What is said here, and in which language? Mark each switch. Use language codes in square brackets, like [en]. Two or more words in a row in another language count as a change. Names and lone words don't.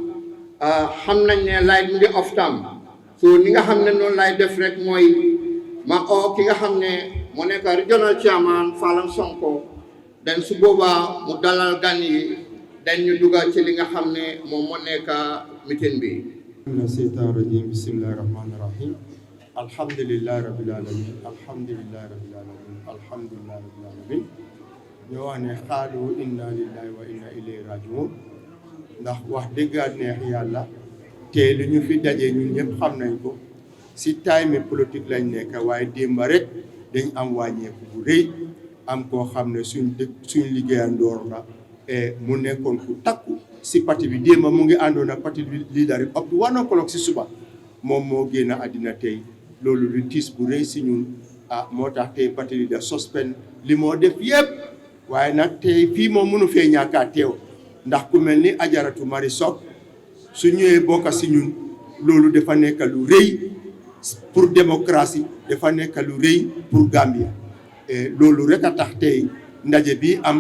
[wo] xam nañ ne laay mu ngi off tam so ni nga xam ne noonu laay def rek mooy ma oo ki nga xam ne moo nekk [en] regional chairman [wo] Falam Sonko den su boobaa mu dalal gan yi den ñu dugal ci li nga xam ne moom moo nekk meeting bi. [ar] من الشيطان الرجيم بسم الله الرحمن الرحيم الحمد لله رب العالمين الحمد لله رب العالمين الحمد لله رب العالمين [wo] ñoo wax ne xaalu [ar] إنا لله وإنا إليه راجعون [wo] ndax wax dëggaat neex yàlla te li ñu fi daje ñun ñëpp xam nañ ko si time politique lañ nekk waaye démba rek dañ am wàññeeku bu rëy am koo xam ne suñ liggéeyandoor la mu nekkoon ku takku si parti bi démba mu ngi àndoon ak parti leader yi [en] up to 1 o'clock [wo] si suba moom moo génn àddina tey loolu lu tiis bu rëy si ñun moo tax tey parti leader suspend li moo def yëpp waaye nag tey fii moom mënu fee ñàkkaa teew ndax ku mel ni Ajaratu Mari Sock su ñëwee bokk si ñun loolu dafa nekk lu rëy [fr] pour démocratie [wo] dafa nekk lu rëy pour Gambia loolu rek a tax tey ndaje bi am